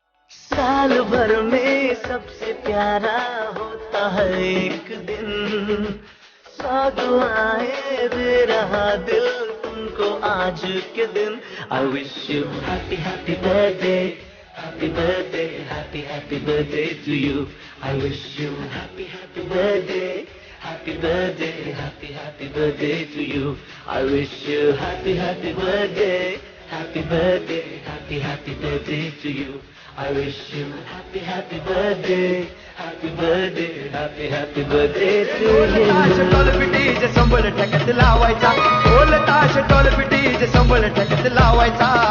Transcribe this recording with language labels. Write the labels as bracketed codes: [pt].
[hi] साल भर में सबसे प्यारा होता है एक दिन, सौ दुआएं दे रहा दिल तुमको आज के दिन। [en] I wish you happy happy birthday, happy birthday, happy happy birthday to you. I wish you happy happy birthday, happy birthday, happy happy birthday to you. I wish you happy happy birthday, happy birthday, happy happy birthday to you. I wish you happy happy birthday, happy birthday, happy happy birthday to you. [mr] ताश toll पिटी जे संबळ ठेक्यात लावायचा, ढोल ताश toll पिटी जे संबळ ठेक्यात लावायचा.